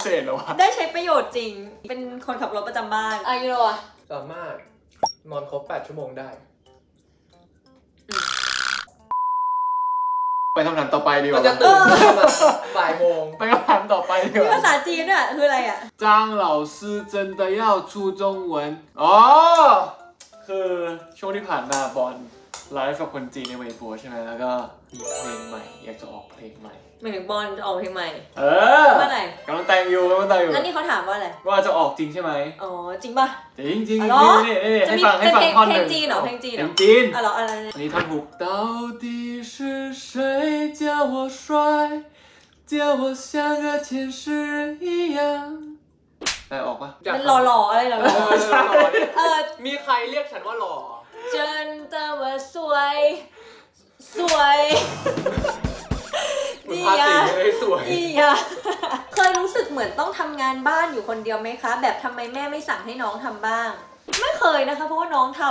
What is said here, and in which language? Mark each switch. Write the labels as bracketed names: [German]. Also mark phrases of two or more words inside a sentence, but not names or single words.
[Thai] ได้ใช้ประโยชน์จริงเป็นคนขับรถประจำบ้านยูโร สามารถนอนครบ8 ชั่วโมงได้ ไปคำถามต่อไปดีกว่า จะตื่นบ่ายโมง ไปคำถามต่อไปดีกว่า ภาษาจีนเนี่ยคืออะไร [Chinese] 张老师真的要出中文 [Thai] คือช่วงที่ผ่านมาบอลไลฟ์กับคนจีนในเว็บโพใช่ไหมแล้วก็มีเพลงใหม่อยากจะออกเพลงใหม่ หมายถึงบอลจะออกเพลงใหม่ เมื่อไหร่กำลังแต่งอยู่ แล้วนี่เขาถามว่าอะไร ว่าจะออกจริงใช่ไหม จริงป่ะ จริงจริงนี่ให้ฟังท่อนหนึ่ง เพลงจีนเหรอเพลงจีน อะไรนี่ท่อนฮุก [Chinese] 到底是谁叫我帅叫我像个天使一样 [Thai] ได้ออกปะ มันหล่อๆอะไรหล่อ มีใครเรียกฉันว่าหล่อ [Chinese] 真的我สวย [Thai] ดีอ่ะ เคยรู้สึกเหมือนต้องทำงานบ้านอยู่คนเดียวไหมคะแบบทำไมแม่ไม่สั่งให้น้องทำบ้างไม่เคยนะคะเพราะว่าน้องท